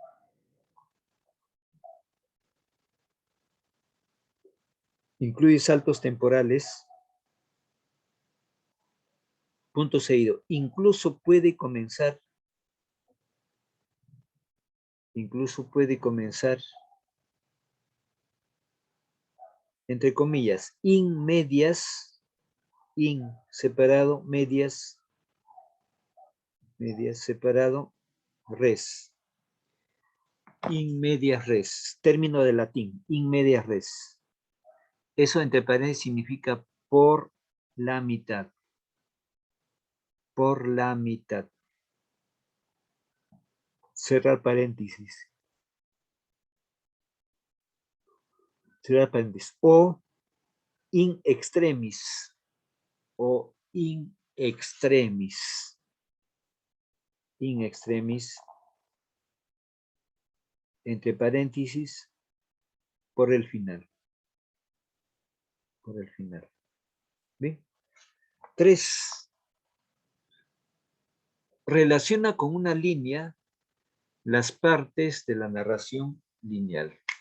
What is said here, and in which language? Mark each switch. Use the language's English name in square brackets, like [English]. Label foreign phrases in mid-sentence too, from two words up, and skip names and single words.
[Spanish] Incluye saltos temporales. Punto seguido. Incluso puede comenzar, entre comillas, [Latin] in medias, in separado, medias separado, res. In medias res, [Spanish] término de latín, [Latin] in medias res. [Spanish] Eso entre paréntesis significa por la mitad. Por la mitad. Cerrar paréntesis. Cerrar paréntesis. [Latin] O in extremis. O in extremis. In extremis. [Spanish] Entre paréntesis. Por el final. Por el final. ¿Bien? 3. Relaciona con una línea las partes de la narración lineal.